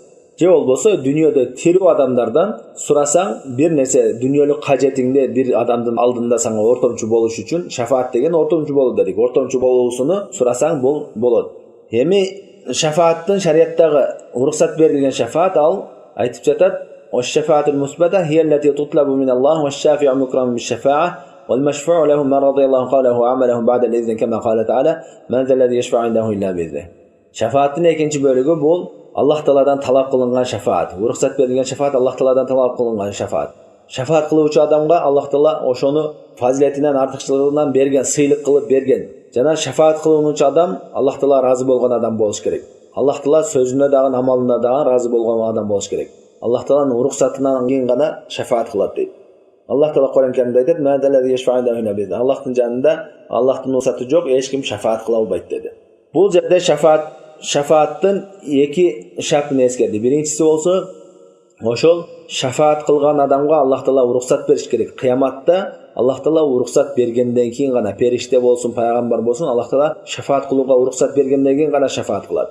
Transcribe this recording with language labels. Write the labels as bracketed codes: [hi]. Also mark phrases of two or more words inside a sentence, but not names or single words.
[ky] Же болбосо дүйнөдө тирүү адамдардан сурасаң, бир нерсе дүйнөлүк кажетиңде бир адамдын алдында сага ортомчу болуш үчүн, шафаат деген ортомчу болуу дедик. Ортомчу болуусуну сурасаң бул болот. Эми шафааттын шариаттагы уруксат берилген шафаат ал айтып жатат: [ar] "والشفاعة المثبتة هي التي تطلب من الله والشافع مكرم بالشفاعة والمشفوع له من رضي الله قوله وعمله بعد الإذن كما قال تعالى من ذا الذي يشفع عنده إلا بإذنه." [ky] Шафааттын экинчи бөлүгү бул Аллах Тааладан талап кылынган шафаат. Уруксат берилген шафаат Аллах Тааладан талап кылынган шафаат. Шафаат кылуучу адамга Аллах Таала ошону фазилетинен, артыкчылыгынан берген, сыйлык кылып берген. Жана шафаат кылуучу адам Аллах Таала разы болгон адам болуш керек. Аллах Таала сөзүнө дагы, амалына дагы разы болгон адам болуш керек. Аллах Тааланын уруксатынан кийин гана шафаат кылат дейт. Аллах Таала Кур'ан Каримде айтат: [ar] "من ذا الذي يشفع عنده إلا بإذنه." [ky] Аллахтын жанында Аллахтын уруксаты жок, эч ким шафаат кыла албайт деди. Бул жерде шафааттын эки шартын эскерди. Биринчиси болсо, ошол шафаат кылган адамга Аллах Таала уруксат бериш керек. Кыяматта Аллах Таала уруксат бергенден кийин гана, периште болсун, пайгамбар болсун, Аллах Таала шафаат кылууга уруксат бергенден кийин гана шафаат кылат.